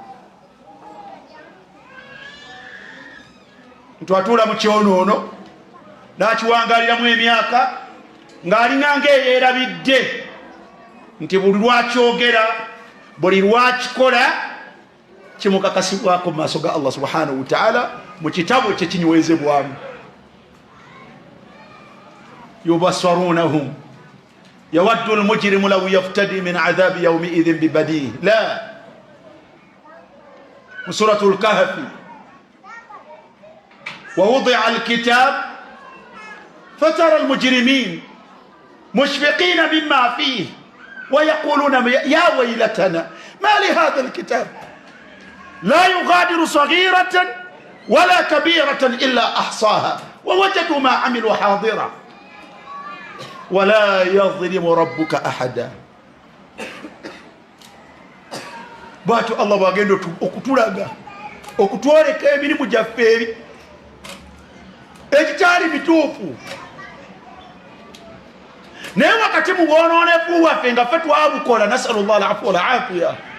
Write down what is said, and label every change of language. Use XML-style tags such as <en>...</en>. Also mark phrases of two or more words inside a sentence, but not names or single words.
<lg>Ntwatuula mu kyonoono n'akiwangaaliramu emyaka ng'alina ng'eyeerabidde nti buli lwakyogera, buli lwakikola kimukakasibwako mu maaso ga Allah</lg> <ar>سبحانه وتعالى</ar> <lg>mu kitabo kye kinywezebwamu.</lg> <ar>يبصرونهم يود المجرم لو يفتدي من عذاب يومئذ ببنيه. La, mu suratul kahfi, ووضع الكتاب فترى المجرمين مشفقين مما فيه ويقولون يا ويلتنا مال هذا الكتاب لا يغادر صغيرة ولا كبيرة إلا أحصاها ووجدوا ما عملوا حاضرا ولا يظلم ربك أحدا.</ar> <lg>Bwatyo Allah bwagenda okutulaga okutwoleka emirimu gyaffe eri ekikyali mituufu, naye wakati mu bwonoonefu waffe nga ffe twabukola,</lg> <ar>نسأل الله العفو والعافية,</ar>